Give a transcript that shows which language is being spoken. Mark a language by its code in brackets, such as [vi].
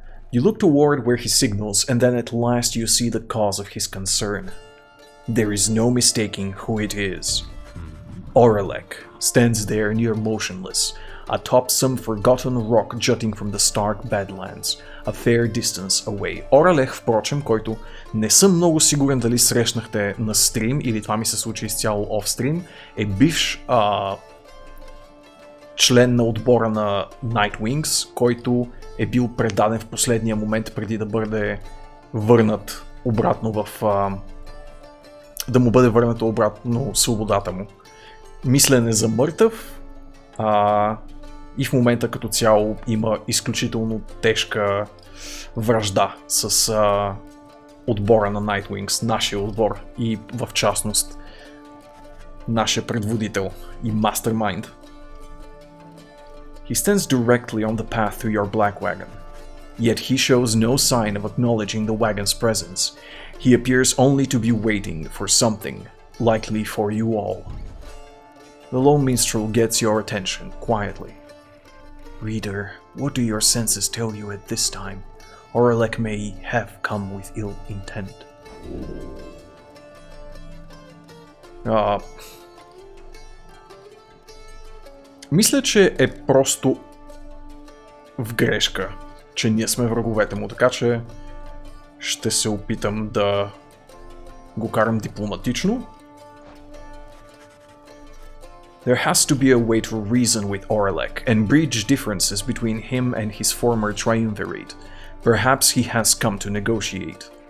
[en] You look toward where he signals, and then at last you see the cause of his concern. There is no mistaking who it is. Oralek stands there near motionless, atop some forgotten rock jutting from the stark Badlands, a fair distance away. [bg] Оралех, впрочем, който не съм много сигурен дали срещнахте на стрим или това ми се случи изцяло офстрим, е бивш член на отбора на Nightwings, който е бил предаден в последния момент преди да бъде върнат обратно да му бъде върната обратно свободата му. Мислен е за мъртъв и в момента като цяло има изключително тежка вражда с отбора на Nightwings, нашия отбор и в частност нашия предводител и мастермайнд. [en] He stands directly on the path to your black wagon. Yet he shows no sign of acknowledging the wagon's presence. He appears only to be waiting for something, likely for you all. The lone minstrel gets your attention quietly. Reader, what do your senses tell you at this time? Oralek may have come with ill intent. [bg] Мисля, че е просто в грешка, че ние сме враговете му, така че ще се опитам да го карам дипломатично. [en] There has to be a way to reason with Oralek and bridge differences between him and his former triumvirate. Perhaps he has come to negotiate.